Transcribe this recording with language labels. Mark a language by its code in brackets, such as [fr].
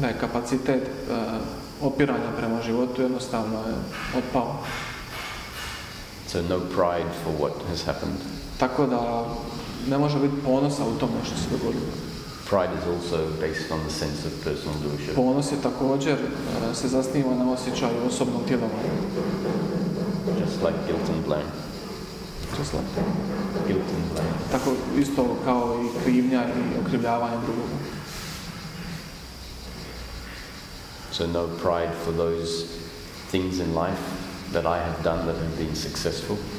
[hr] Da je kapacitet opiranja prema životu jednostavno je otpao. [en] So no pride for what has happened. [hr] Tako da ne može biti ponosa u tome što se dogodilo. [en] Pride is also based on the sense of personal doership. [hr] Ponos je također se zasniva na osjećaju osobnog djelovanja. [en] Just like guilt and blame. Just like Guilt and blame. [hr] tako isto kao i krivnja i okrivljavanje drugoga. [en] So no pride for those things in life that I have done that have been successful.